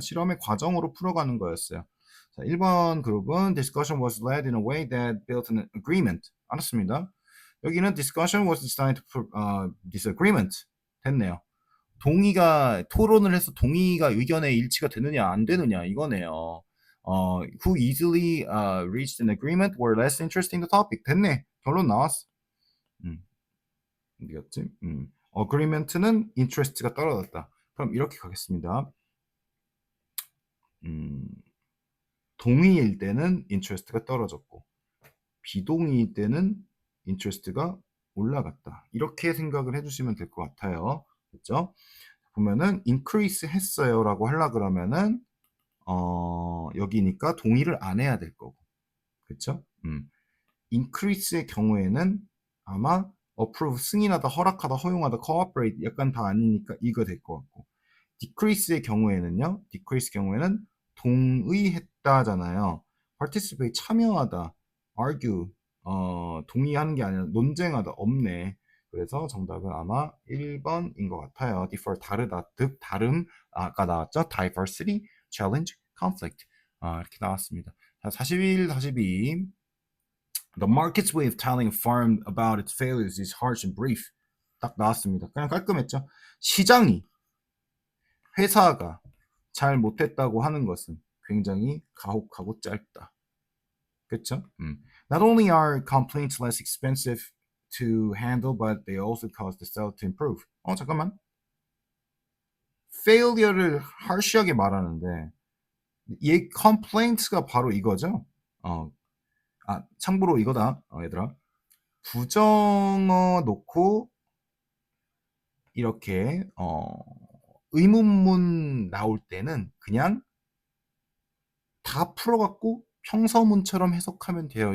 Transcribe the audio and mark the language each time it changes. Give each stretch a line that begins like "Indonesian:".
Korean: 실험의 과정으로 풀어가는 거였어요.
English: 자,
Korean: 1번 그룹은
English: discussion was led in a way that built an agreement.
Korean: 알았습니다. 여기는
English: discussion was designed to disagreement.
Korean: 됐네요. 토론을 해서 동의가 의견의 일치가 되느냐, 안 되느냐, 이거네요.
English: who easily reached an agreement were less interested in the topic.
Korean: 됐네. 결론 나왔어. 어디였지? agreement는 interest가 떨어졌다. 그럼 이렇게 가겠습니다. 동의일 때는 interest가 떨어졌고 비동의일 때는 interest가 올라갔다. 이렇게 생각을 해주시면 될 것 같아요. 그렇죠? 보면은 increase 했어요라고 하려 그러면은 여기니까 동의를 안 해야 될 거고, 그렇죠? increase의 경우에는 아마 approve 승인하다, 허락하다, 허용하다, cooperate 약간 다 아니니까 이거 될 것 같고, decrease의 경우에는요, decrease 경우에는 동의했다잖아요. participate 참여하다, argue 동의하는 게 아니라 논쟁하다 없네. 그래서 정답은 아마 1번인 것 같아요. differ 다르다, 득 다름 아까 나왔죠? diversity, challenge, conflict 이렇게 나왔습니다. 자, 41, 42.
English: The market's way of telling a firm about its failures is harsh and brief.
Korean: 딱 나왔습니다. 그냥 깔끔했죠. 시장이 회사가 잘 못했다고 하는 것은 굉장히 가혹하고 짧다. 그렇죠?
English: Not only are complaints less expensive to handle, but they also cause the sale to improve.
Korean: 잠깐만. failure를 harsh하게 말하는데 얘 complaints가 바로 이거죠. 참고로 이거다. 얘들아. 부정어 놓고 이렇게 의문문 나올 때는 그냥 다 풀어갖고 평서문처럼 해석하면 돼요.